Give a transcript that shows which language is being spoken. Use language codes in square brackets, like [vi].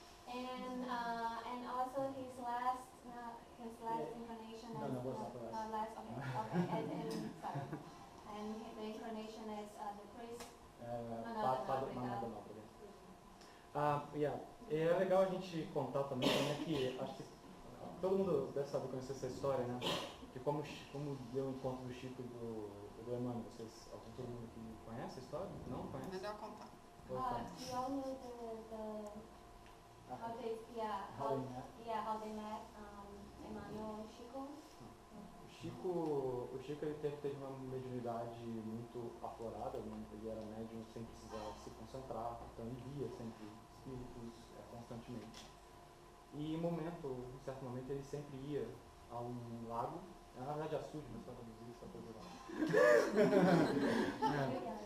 [en] And also his last incarnation as sorry. And the incarnation as the priest. [pt] Padre Manuel da Nóbrega. É legal a gente contar também, né, que acho que todo mundo deve saber conhecer essa história, né? Que como deu o encontro do Chico e do Emmanuel, todo mundo que conhece a história? Não conhece? Melhor contar. [en] We all know how they met, Emmanuel and Chico. [pt] O Chico ele teve uma mediunidade muito aflorada, ele era médium sem precisar se concentrar, então ele via sempre espíritos constantemente. E em certo momento ele sempre ia a um lago, na verdade açude, mas para traduzir essa coisa lá.